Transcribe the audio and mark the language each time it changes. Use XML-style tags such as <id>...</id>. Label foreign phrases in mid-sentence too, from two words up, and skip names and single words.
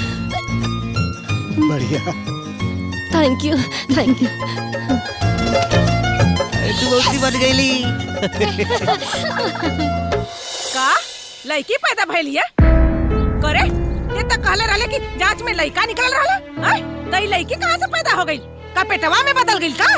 <bho>बढ़िया,</bho> <en>Thank you thank you.</en> <bho>तू बहुत बन गईली। का लड़की पैदा भइली है? करे ये तक कहले रहले कि जांच में लड़का निकल रहला, हैं? त ई लड़की कहां से पैदा हो गई? का पेटवा में बदल गई का?</bho>